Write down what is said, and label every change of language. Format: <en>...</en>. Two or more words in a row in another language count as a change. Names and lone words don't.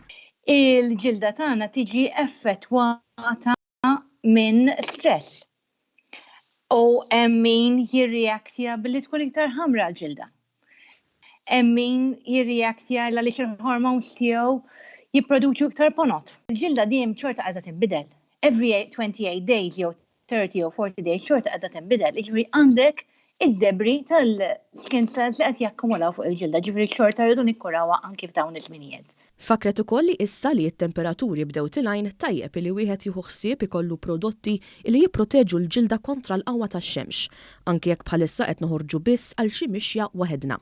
<mt>Il-ġilda tagħna tiġi effettwata minn stress. U hemm min jirreaktja billi tkun iktar ħamra l-ġilda. Hemm min jirreaktja għaliex il-hormones tiegħu jipproduċu iktar ponot. Il-ġilda dejjem xorta qiegħda tinbidel.</mt> <en>Every 28 days jew 30 or 40 days</en> <mt>xorta qiegħda tinbidel. Jiġifieri għandek id-debri tal-</mt> <en>skin cells</en> <mt>li qed jakkumulaw fuq il-ġilda, ġifieri xorta rridu nikkurawha anke f'dawn iż-żminijiet. Fakret ukoll li issa li t-temperaturi bdew tilgħin tajjeb li wieħed jieħu ħsieb ikollu prodotti li jipproteġu l-ġilda kontra l-qawwa tax-xemx, anke jekk bħalissa qed noħorġu biss għal xi mixja waħedna.</mt>